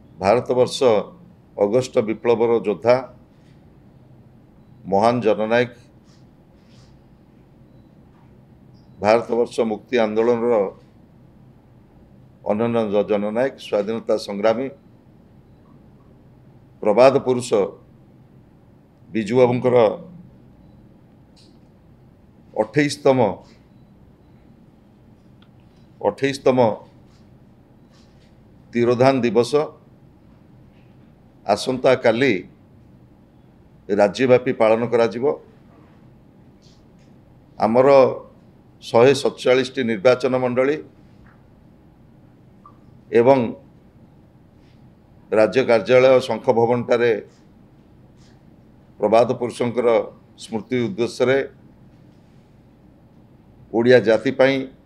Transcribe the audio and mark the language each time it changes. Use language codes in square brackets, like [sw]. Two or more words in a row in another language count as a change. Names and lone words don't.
[or] ଭାରତବର୍ଷ ଅଗଷ୍ଟ ବିପ୍ଳବର ଯୋଦ୍ଧା ମହାନ ଜନନାୟକ ଭାରତବର୍ଷ ମୁକ୍ତି ଆନ୍ଦୋଳନ ଅନନ୍ୟ ଜନନାୟକ ସ୍ୱାଧୀନତା ସଂଗ୍ରାମୀ ପ୍ରବାଦ ପୁରୁଷ ବିଜୁ ବାବୁଙ୍କର 28ତମ ତିରୋଧାନ ଦିବସ ଆସନ୍ତା କାଲି ରାଜ୍ୟବ୍ୟାପୀ ପାଳନ କରା ଯିବ। ଆମର 147 ନିର୍ବାଚନ ମଣ୍ଡଳୀ ଏବଂ ରାଜ୍ୟ କାର୍ଯ୍ୟାଳୟ ଶଙ୍ଖ ଭବନ ଠାରେ ପ୍ରବାଦ ପୁରୁଷଙ୍କର ସ୍ମୃତି ଉଦ୍ଦେଶ୍ୟ ଓଡ଼ିଆ ଜାତି ପାଇଁ